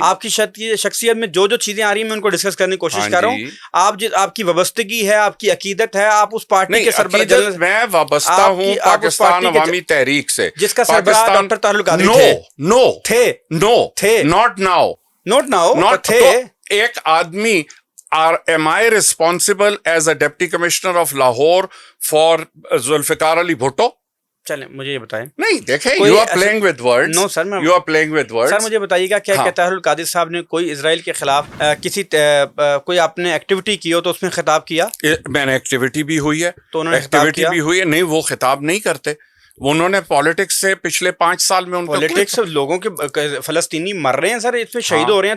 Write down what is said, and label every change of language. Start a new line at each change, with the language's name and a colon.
Urdu: آپ کی شخصیت میں جو چیزیں آ رہی ہیں میں ان کو ڈسکس کرنے کی کوشش کر رہا ہوں. آپ کی وابستگی ہے، آپ کی عقیدت ہے، آپ اس پارٹی کے سربراہ جنرل. میں وابستہ ہوں پاکستان عوامی تحریک سے، جس کا سربراہ ڈاکٹر طاہر القادری تھے. ناٹ ناؤ تھے. ایک آدمی
English: am I responsible as a deputy commissioner of Lahore for Zulfiqar Ali Bhutto? چلیں مجھے یہ بتائیں.
Urdu: نہیں دیکھیں،
English: you are playing with words. No sir, you are playing with words.
Urdu: سر مجھے بتائیے گا کیا طاہر القادری صاحب نے کوئی اسرائیل کے خلاف کوئی آپ نے ایکٹیویٹی کی ہو تو اس میں خطاب کیا؟ میں نے ایکٹیویٹی بھی ہوئی ہے، تو انہوں نے ایکٹیویٹی بھی ہوئی ہے. نہیں، وہ خطاب نہیں کرتے. انہوں نے پالیٹکس سے پچھلے 5 سال میں پالیٹکس لوگوں کے فلسطینی مر رہے ہیں سر، اس پہ شہید ہو رہے ہیں.